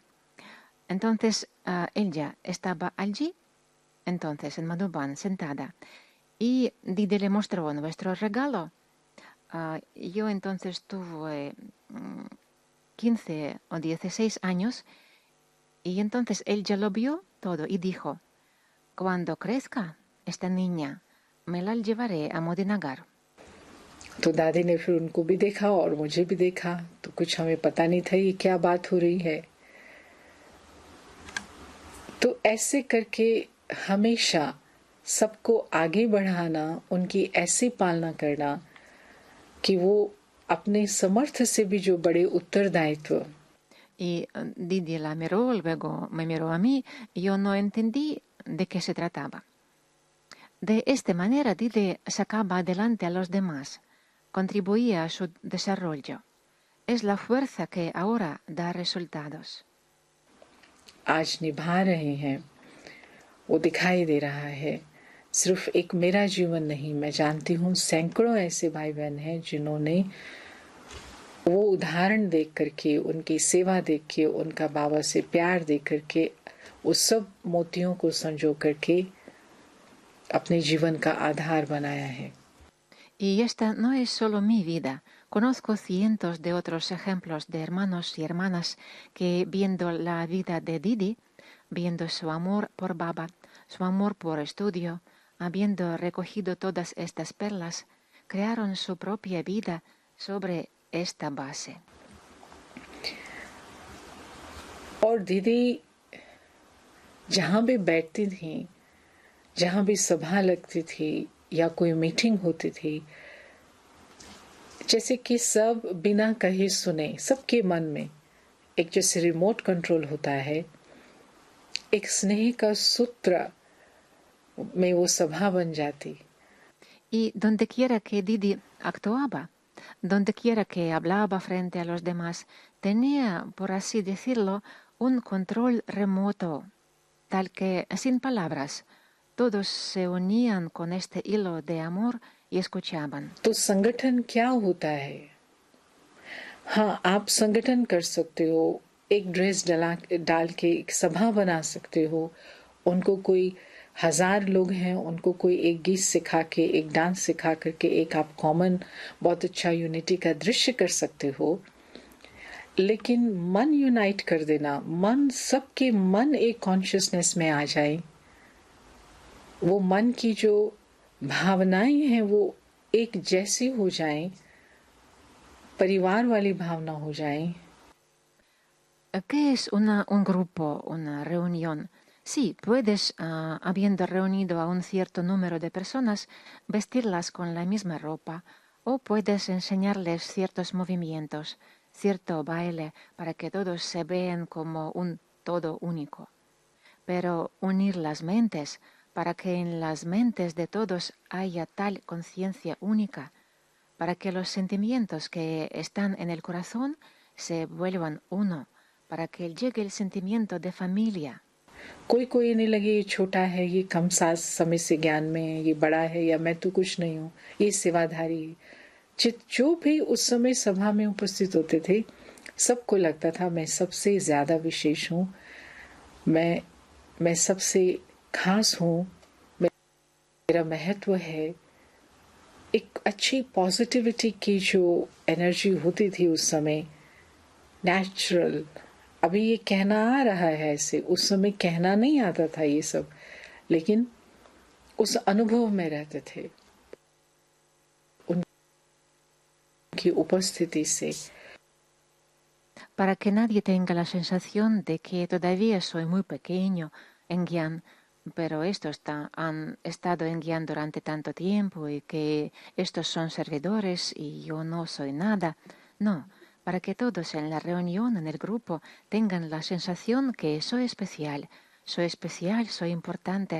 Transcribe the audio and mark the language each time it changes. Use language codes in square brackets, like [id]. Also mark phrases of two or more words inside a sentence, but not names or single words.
[es] Entonces ella estaba allí, entonces en Madhuban, sentada, y Didi le mostró nuestro regalo. Yo entonces tuve 15 o 16 años y entonces ella lo vio todo y dijo, cuando crezca esta niña, me la llevaré a Modinagar. [hi] तो दादी ने फिर उनको भी देखा और मुझे भी देखा, तो कुछ हमें पता नहीं था ये क्या बात हो रही है। तो ऐसे करके हमेशा सबको आगे बढ़ाना, उनकी ऐसी पालना करना कि वो अपने समर्थ से भी जो बड़े उत्तरदायित्व। [es] Y Didi la miró, luego me miró a mí, y yo no entendí de qué se trataba. De esta manera Didi sacaba adelante a los demás, contribuía a su desarrollo. es la fuerza que ahora da resultados. [hi] आज निभा रहे हैं, वो दिखाई दे रहा है। सिर्फ एक मेरा जीवन नहीं, मैं जानती हूँ सैकड़ों ऐसे भाई बहन हैं जिन्होंने वो उदाहरण देख करके, उनकी सेवा देख के, उनका बाबा से प्यार देख करके, उस सब मोतियों को संजो करके अपने जीवन का आधार बनाया है। [es] Y esta no es solo mi vida. Conozco cientos de otros ejemplos de hermanos y hermanas que, viendo la vida de Didi, viendo su amor por Baba, su amor por estudio, habiendo recogido todas estas perlas, crearon su propia vida sobre esta base. [hi] और दीदी जहाँ भी बैठती थी, जहाँ भी सभा लगती थी या कोई मीटिंग होती थी, जैसे कि सब बिना कहे सुने, सबके मन में एक जैसे [en] remote control [hi] होता है, एक स्नेह का सूत्र में वो सभा बन जाती। [es] Y donde quiera que Didi actuaba, donde quiera que hablaba frente a los demás, tenía, por así decirlo, un control remoto, tal que, sin palabras, todos se unían con este hilo de amor y escuchaban. [hi] तो संगठन क्या होता है? हाँ, आप संगठन कर सकते हो, एक ड्रेस डाल के एक सभा बना सकते हो, उनको कोई 1000 लोग हैं, उनको कोई एक गीत सिखा के, एक डांस सिखा करके एक आप कॉमन बहुत अच्छा यूनिटी का दृश्य कर सकते हो। लेकिन मन यूनाइट कर देना, मन सबके मन एक कॉन्शियसनेस में आ जाए, वो मन की जो भावनाएं हैं वो एक जैसी हो जाएं, परिवार वाली भावना हो जाएं। [es] ¿Qué es un grupo, una reunión? Sí, puedes, habiendo reunido a un cierto número de personas, vestirlas con la misma ropa, o puedes enseñarles ciertos movimientos, cierto baile, para que todos se vean como un todo único. Pero unir las mentes, para que en las mentes de todos haya tal conciencia única, para que los sentimientos que están en el corazón se vuelvan uno, para que llegue el sentimiento de familia. [hi] कोई नहीं लगे ये छोटा है, ये कम सास समय से ज्ञान में है, ये बड़ा है, या मैं तो कुछ नहीं हूँ, ये सेवाधारी है। जो भी उस समय सभा में उपस्थित होते थे, सबको लगता था मैं सबसे ज्यादा विशेष हूँ, मैं सबसे खास हूँ, मेरा महत्व है। एक अच्छी पॉजिटिविटी की जो एनर्जी होती थी उस समय, नेचुरल। अभी ये कहना आ रहा है ऐसे, उस समय कहना नहीं आता था ये सब, लेकिन उस अनुभव में रहते थे उनकी उपस्थिति से। [es] Para que nadie tenga la sensación de que todavía soy muy pequeño en Gyan, pero estos han estado en Gyan durante tanto tiempo y que estos son servidores y yo no soy nada. No, para que todos en la reunión, en el grupo, tengan la sensación que soy especial, soy importante.